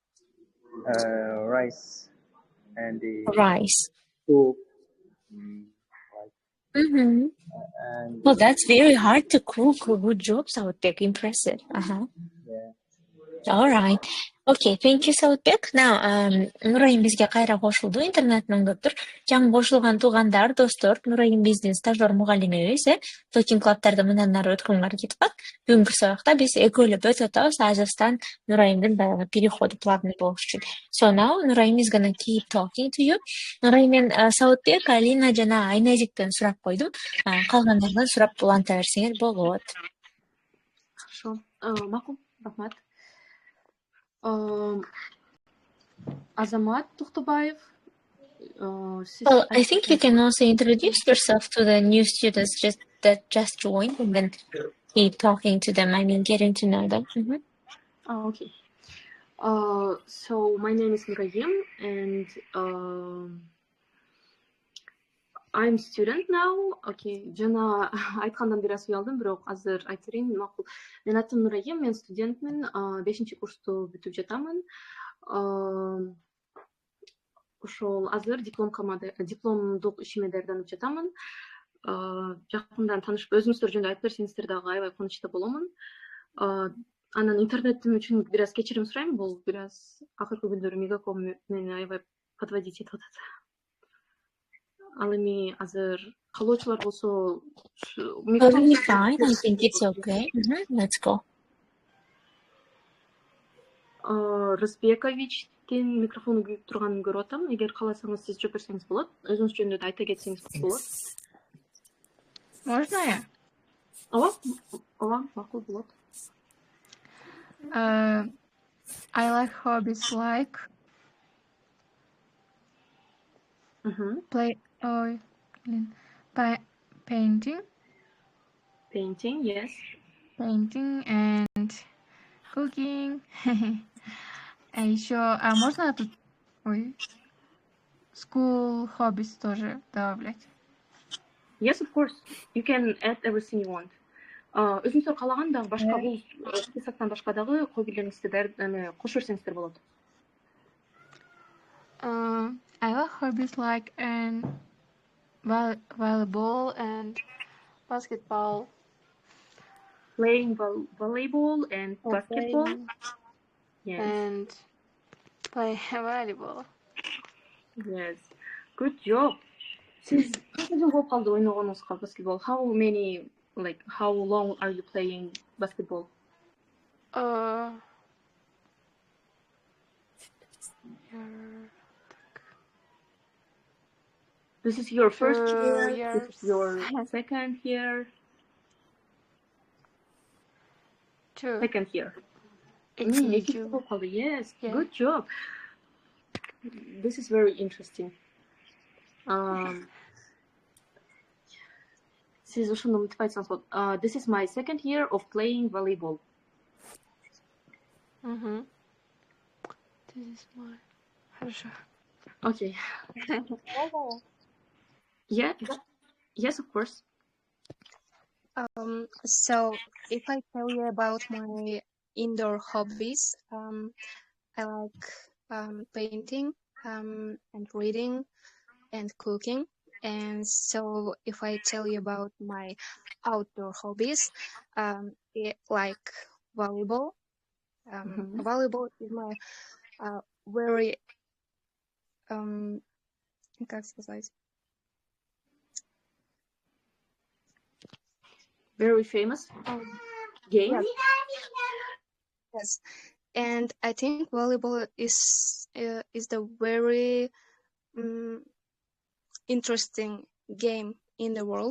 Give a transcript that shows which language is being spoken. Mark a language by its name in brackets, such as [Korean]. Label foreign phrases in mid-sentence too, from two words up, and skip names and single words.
[English] Rice and the Rice. soup. Mm-hmm. And Well, that's very hard to cook. Good job, Saudbek. Impressive. yeah. All right. Okay, thank you, Saudbek. Now, [Kyrgyz] Нурайым бизге кайра кошулду, интернеттен көптүр. Жаңы кошулган туугандар, достор, Нурайым биздин стажер мугалимибиз, Talking клубтарды мындан ары өткөнгө аракет кылат. Бүгүнкү сабакта биз экөөлөп өтүп атабыз, ажастан Нурайымдын баягы [Russian] переходу плавный [Kyrgyz] болуш үчүн. [English] So now, Нурайым is gonna keep talking to you. [Kyrgyz] Нурайым мен Saudbek, Алина жана Айназиктен сурап койдум. Калгандардан сурап уланта берсеңер болот. Хорошо. Макул, рахмат. Азамат Тухтубаев. [English] Well, I think you can also introduce yourself to the new students that just joined and then keep talking to them. I mean, getting to know them. Okay. So my name is Nurayim and I'm student now. Okay. [Kyrgyz] Жана айткандан бери уялдым, бирок азыр айтырайын. Макул. Мен атым Нурайим, мен студентмин, 5-чи курсту бүтүп жатамын. Ошол азыр дипломдук ишиме даярданып жатамын. Жакындан таанышып, өзүңүздөр жөнүндө айтып берсеңиздер дагы аябай кубанычта боломун. Анан интернетим үчүн бир аз кечирим сурайм, бул бир аз акыркы күндөрү мегаком мени аябай подводить этип атат. Ал эми азыр каалоочулар болсо [English] Totally fine. I think it's okay. Let's go. [Kyrgyz] Рысбековичтин микрофону күйүп турганын көрүп атам. Эгер кааласаңыз сиз жооп берсеңиз болот. Өзүңүз жөнүндө да айта кетсеңиз болот. [Russian] Можно я? [Kyrgyz] Ооба, макул болот. [English] I like hobbies like painting. Painting, yes. Painting and cooking. [Russian] Еще, можно тут [English] school hobbies [Russian] тоже добавлять? [English] Yes, of course. You can add everything you want. [Kyrgyz] Өзүңүздөр каалаган дагы башка бул списоктон башка дагы койгилериңизди кошо берсеңиздер болот. [English] I like hobbies like volleyball and basketball. Playing volleyball and basketball. Yes. And play volleyball. Yes. Good job. [Uzbek] Siz qancha [Kyrgyz] жыл болуп калды ойногонуңузга basketball? [English] How long are you playing basketball? This is your first year? This is your second year? Two. Second year. Two. Yes, good job. This is very interesting. [Kyrgyz] Сиз ушуну мынтип айтсаңыз болот. [English] This is my second year of playing volleyball. This is my... Хорошо. Okay. Yeah. Yes, of course. So if I tell you about my indoor hobbies, I like painting and reading and cooking. And so if I tell you about my outdoor hobbies, like volleyball. Volleyball is my very [Russian] как сказать? [English] Very famous game. Yes, and I think volleyball is the very interesting game in the world.